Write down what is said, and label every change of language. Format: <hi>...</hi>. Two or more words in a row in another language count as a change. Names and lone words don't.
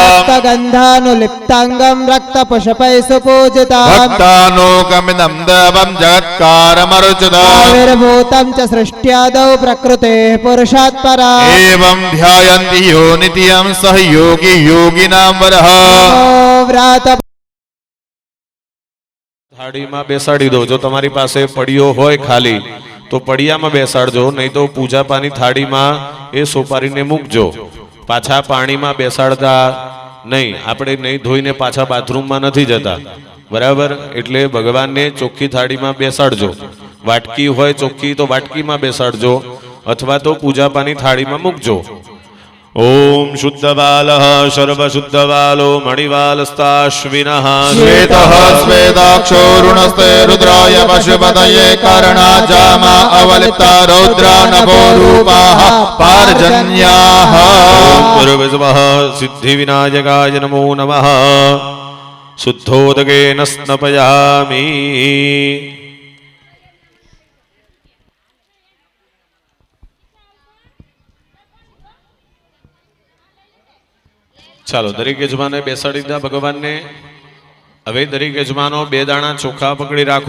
<sa>रक्तगन्धानुलिप्ताङ्गं रक्तपुष्पैः सुपूजिताम्. भक्तानोकमिदं देवं जगत्कारमर्चितम् आविर्भूतं च सृष्ट्यादौ प्रकृतेः पुरुषात् परात्. एवं ध्यायन्ति यो नित्यं सह योगी योगिनां वरः. व्रात</sa> <gu>થાળીમાં બેસાડી દો. જો તમારી પાસે પડીઓ હોય ખાલી તો પડિયામાં બેસાડજો, નહીં તો પૂજાપાની થાળીમાં એ સોપારીને મૂકજો. પાછા પાણીમાં બેસાડતા નહીં. આપણે નહીં ધોઈને પાછા બાથરૂમમાં નથી જતા, બરાબર? એટલે ભગવાનને ચોખ્ખી થાળીમાં બેસાડજો. વાટકી હોય ચોખ્ખી તો વાટકીમાં બેસાડજો, અથવા તો પૂજાપાની થાળીમાં મૂકજો.</gu> <sa>ઓમ શુદ્ધબાલઃ સર્વશુદ્ધબાલો મણિવાલસ્તાશ્વિનઃ श्वेतः श्वेताक्षो रुणस्ते रुद्राय पशुपतये कर्णाजामा अवलिप्ता रौद्रा नभो रूपाः पार्जन्याः. गुरुविद्मः सिद्धिविनायकाय नमो नमः. शुद्धोदकेन स्नपयामि.</sa> <gu>ચાલો, દરેક યજમાને બેસાડી દીધા ભગવાનને. હવે દરેક યજમાનો 2 દાણા ચોખા પકડી રાખો.</gu>